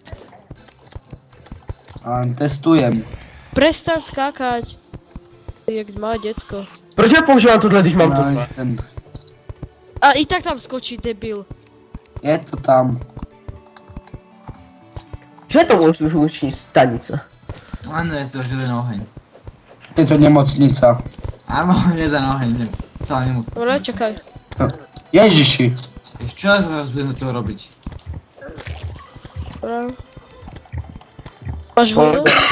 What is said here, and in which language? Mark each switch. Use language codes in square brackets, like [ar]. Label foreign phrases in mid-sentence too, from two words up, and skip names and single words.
[sk] A testujem. Prestan skákať! [cs] Ty jak malé děcko. Proč já používám tohle, když mám tohle? Ten. A i tak tam skočí, debil. Je to tam. Že je to luční stanice? [sk] Áno, je to jeden oheň. Je to nemocnica. Áno, jeden oheň, celá nemocnica. Dobre, čekaj. Ježiši. Vieš čo ja teraz budem za toho robiť? Dobre. Máš vodu?